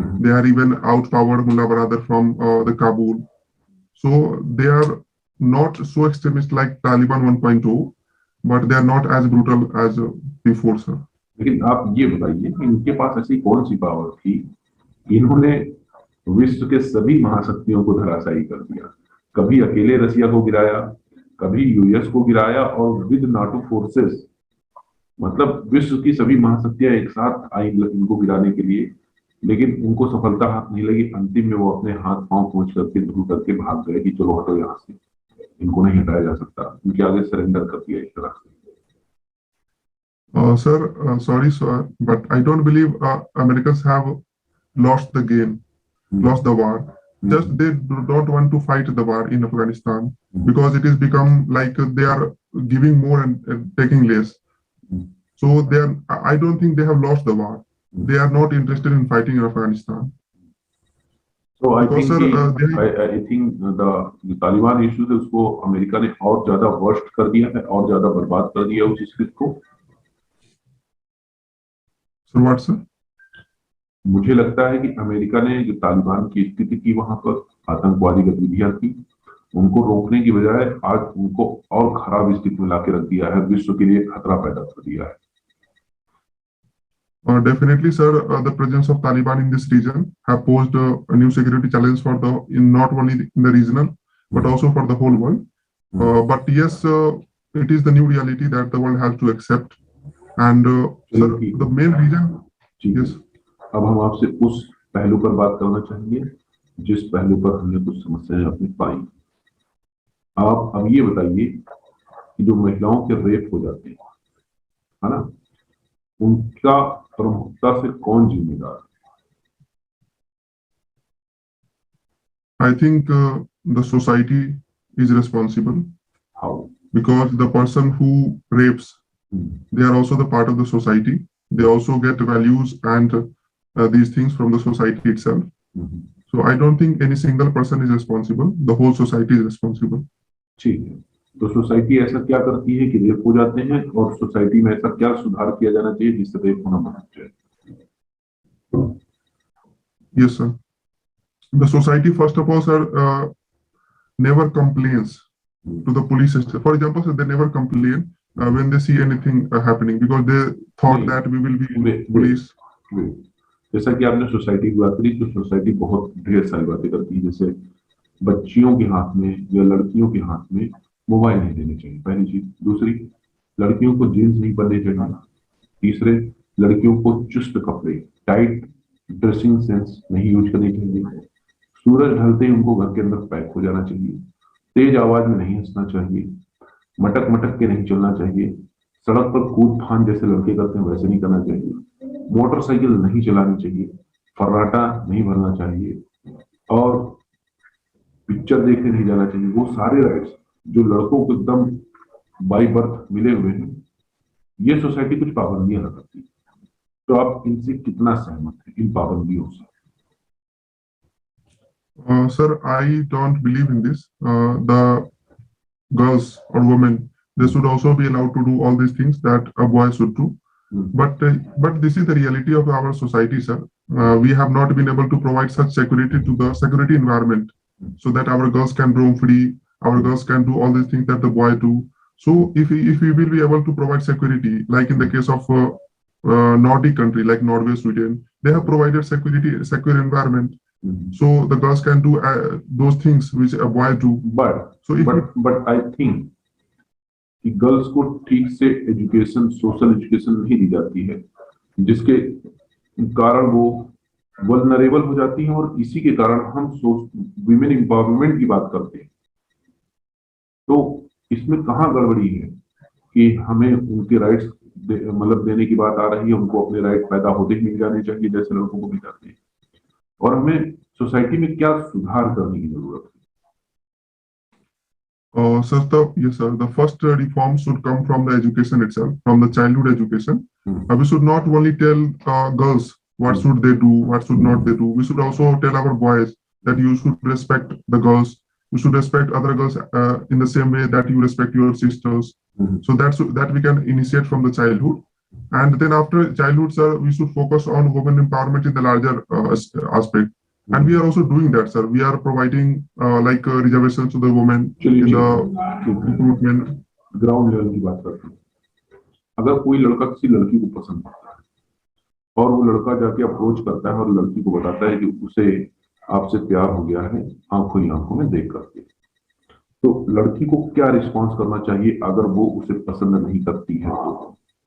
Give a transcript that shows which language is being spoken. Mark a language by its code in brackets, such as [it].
[en] They are even outpowered Mullah brother from the Kabul. So they are not so extremist like Taliban 1.2, but they are not as brutal as before, sir. [hi] लेकिन आप ये बताइए कि इनके पास ऐसी कौन सी power थी, इन्होंने विश्व के सभी महाशक्तियों को धराशायी कर दिया। कभी अकेले रसिया को गिराया, कभी यूएस को गिराया, और [en] with NATO forces, [hi] मतलब विश्व की सभी महाशक्तियां एक साथ आई इनको गिराने के लिए, लेकिन उनको सफलता हाथ नहीं लगी। अंतिम में वो अपने हाथ पांव पहुंच करके धो करके भाग गए कि चलो हटो यहाँ से, इनको नहीं हटाया जा सकता, उनके आगे सरेंडर कर दिया इस तरह से। [en] Sir, sorry, sir, but I don't believe Americans have lost the game, lost the war. Just they don't want to fight the war in Afghanistan because it has become like they are giving more and taking less. So I don't think they have lost the war. They are not interested in fighting in Afghanistan. So I because think sir, I think the [hi] Taliban issue है उसको America ने और ज्यादा worst कर दिया है और ज्यादा बर्बाद कर दिया है उस स्थिति को। [en] so what sir? [hi] मुझे लगता है कि अमेरिका ने जो तालिबान की स्थिति की वहां पर आतंकवादी गतिविधियां की उनको रोकने की बजाय आज उनको और खराब स्थिति में लाके रख दिया है, विश्व के लिए खतरा पैदा कर दिया है। [en] Definitely, sir. The presence of Taliban in this region have posed a new security challenge for not only in the regional but also for the whole world. But yes, it is the new reality that the world has to accept. And sir, the main reason. Yes. [hi] अब हम आपसे उस पहलू पर बात करना चाहेंगे जिस पहलू पर हमने कुछ समस्याएं अपनी पाई। आप अब ये बताइए कि जो महिलाओं के रेप हो जाते हैं, है ना, उनका प्रमुखता से कौन जिम्मेदार है? [en] I think the society is responsible. How? Because the person who rapes, they are also the part of the society. They also get values and these things from the society itself. So I don't think any single person is responsible. The whole society is responsible. [hi] ठीक है, तो society ऐसा क्या करती है कि rape हो जाते हैं और सोसाइटी में ऐसा क्या सुधार किया जाना चाहिए जिससे रेप होना बंद हो जाए? [en] Yes, sir. The society, first of all, sir, never complains to the police system. For example, sir, they never complain when they see anything happening because they thought that we will be police. [hi] जैसा कि आपने society की बात करी, तो society बहुत ढेर सारी बातें करती है, जैसे बच्चियों के हाथ में या लड़कियों के हाथ में मोबाइल नहीं देने चाहिए, पहली चीज। दूसरी, लड़कियों को जीन्स नहीं पहनने चाहिए। तीसरे, लड़कियों को चुस्त कपड़े, टाइट ड्रेसिंग सेंस नहीं यूज करनी चाहिए। सूरज ढलते ही उनको घर के अंदर पैक हो जाना चाहिए। तेज आवाज में नहीं हंसना चाहिए। मटक मटक के नहीं चलना चाहिए। सड़क पर कूद फान जैसे लड़के करते हैं वैसे नहीं करना चाहिए। मोटरसाइकिल नहीं चलानी चाहिए। फर्राटा नहीं भरना चाहिए और पिक्चर देखने नहीं जाना चाहिए। वो सारे राइट्स जो लड़कों को एकदम बाई बर्थ मिले हुए हैं, ये सोसाइटी कुछ पाबंदियां लगाती है। तो आप इनसे कितना सहमत हैं, इन पाबंदियों से? [en] Sir, I don't believe in this. The girls or women, they should also be allowed to do all these things that a boy should do. But this is the reality of our society, sir. We have not been able to provide such security to the security environment so that our girls can roam free, our girls can do all these things that the boy do. So if we will be able to provide security, like in the case of Nordic country like Norway, Sweden, they have provided secure environment. So the girls can do those things which a boy do. But I think [hi] कि girls को ठीक से education, social education नहीं दी जाती है, जिसके कारण वो वल्नरेबल हो जाती हैं और इसी के कारण हम विमेन एम्पावरमेंट की बात करते हैं। तो इसमें कहाँ गड़बड़ी है कि हमें उनके राइट्स मतलब देने की बात आ रही है, उनको अपने राइट पैदा होते ही मिल जाने चाहिए जैसे लड़कों को मिल जाते हैं, और हमें सोसाइटी में क्या सुधार करने की जरूरत है? [en] Sir, yes, sir. The first reform should come from the education itself, from the childhood education. We should not only tell girls what should they do, what should not they do. We should also tell our boys that you should respect the girls. You should respect other girls in the same way that you respect your sisters. So that we can initiate from the childhood. And then after childhood, sir, we should focus on women empowerment in the larger aspect. And we are also doing that, sir. We are providing like reservations to the women in the recruitment. [hi] Ground level की बात करते हैं। अगर कोई लड़का किसी लड़की को पसंद करता है और वो लड़का जाके अप्रोच करता है और लड़की को बताता है कि उसे आपसे प्यार हो गया है आंखों ही आंखों में देख करके, तो लड़की को क्या रिस्पॉन्स करना चाहिए अगर वो उसे पसंद नहीं करती है तो?